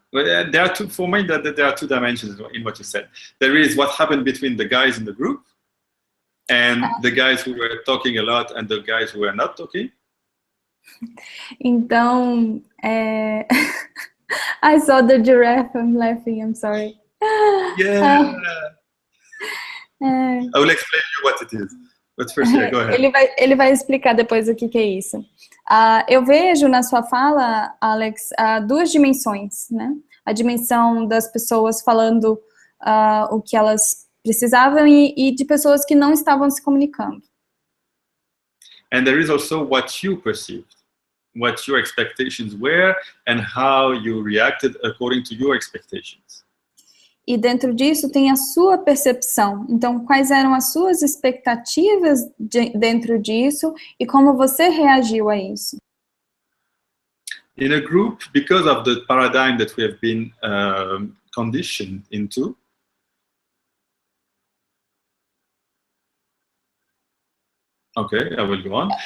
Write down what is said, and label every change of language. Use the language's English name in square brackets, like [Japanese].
[English] There are for me, there are two dimensions in what you said. There is what happened between the guys in the group and the guys who were talking a lot and the guys who were not talking. Então, I saw the giraffe, I'm laughing, I'm sorry. Yeah. I will explain you what it is. But first, go ahead. [Portuguese] Ele vai explicar depois o que é isso. Eu vejo na sua fala, Alex, duas dimensões, né? A dimensão das pessoas falando o que elas precisavam e de pessoas que não estavam se comunicando. [English] And there is also what you perceived, what your expectations were, and how you reacted according to your expectations. [Portuguese] E dentro disso tem a sua percepção. Então, quais eram as suas expectativas dentro disso e como você reagiu a isso? [English] In a group, because of the paradigm that we have been conditioned into, okay, I will go on.